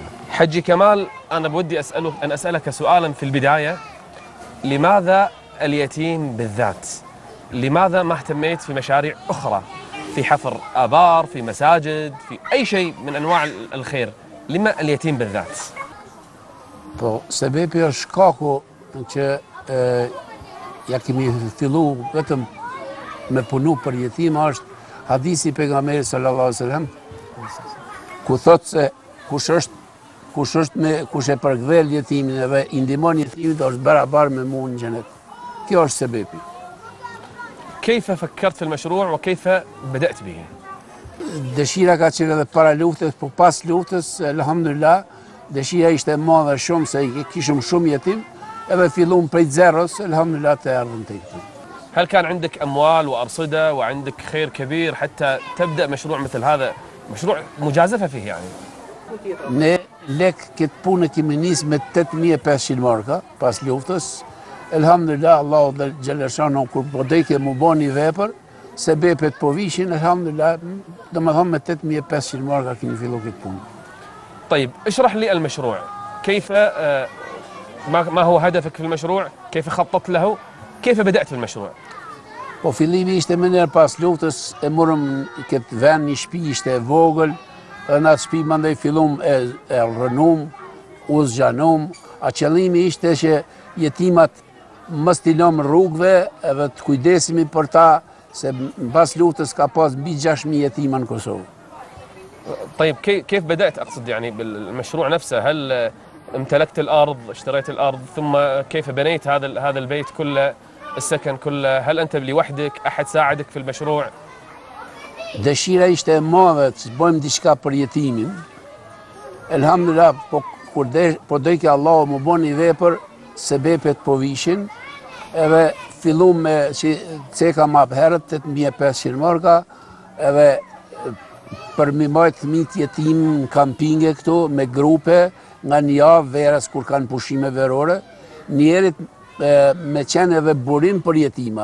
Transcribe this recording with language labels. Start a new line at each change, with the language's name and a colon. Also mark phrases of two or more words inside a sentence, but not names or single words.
Arabic: حجي كمال، أنا بودي أسألك سؤالا في البداية. لماذا اليتيم بالذات؟ لماذا ما اهتميت في مشاريع أخرى، في حفر آبار، في مساجد، في أي شيء من أنواع الخير؟ لما اليتيم بالذات؟
Albanian: Po, sebepi është shkaku që ja kemi fillu vetëm me punu për jetima është hadisi pejgamberit
Arabic: صلى الله عليه وسلم
Albanian: ku thot se kush e përkthel jetimin edhe i ndihmon jetimin do është barabar me mua në xhenet. Kjo është sebepi.
Arabic: كيف فكرت في المشروع وكيف بدأت به؟
Albanian: Dëshira ka qenë edhe para luftës, po pas luftës, alhamdulillah, dëshira ishte e madhe shumë se kishim shumë jetim, edhe fillum prej zeros, alhamdulillah të erdhëm te këtu.
Arabic: هل كان عندك أموال وأرصدة وعندك خير كبير حتى تبدأ مشروع مثل هذا؟ مشروع مجازفة فيه يعني.
Albanian: Ne lek këtë punë kemi nis me 8500 marka pas luftës. Alhamdulillah, Allahu dhe Gjeleshanu kur po deke mu bani vepër, sebepet po vishin, alhamdulillah, domethënë me 8500 marka kemi fillu këtë punë.
Arabic: طيب اشرح لي المشروع. كيف ما هو هدفك في المشروع؟ كيف خططت له؟ كيف بدأت في المشروع؟
Albanian: Po fillimi ishte më njerë pas luftës, e morëm këtë vend, një shtëpi ishte e vogël, edhe në atë shtëpi mandej fillum e rënum, u zgjanum. A qëllimi ishte që jetimat mos t'i lëm rrugëve edhe të kujdesemi për ta, se pas luftës ka pas mbi 6000 jetima në Kosovë.
Arabic: طيب كيف بدأت أقصد يعني بالمشروع نفسه؟ هل امتلكت الأرض، اشتريت الأرض، ثم كيف بنيت هذا البيت كله، السكن كله؟ هل أنت لوحدك؟ أحد ساعدك في المشروع؟
Albanian: Dëshira ishte e madhe të bëjmë diçka për jetimin. Elhamdulillah, po dojke Allahu më boni vepër, sebepet po vishin, edhe fillum me që ceka ma herët 8500 marka, edhe për mi majtë fëmijët jetim në kampinge këtu, me grupe, nga një javë verës kur kanë pushime verore, njerit me qenë edhe burim për jetima.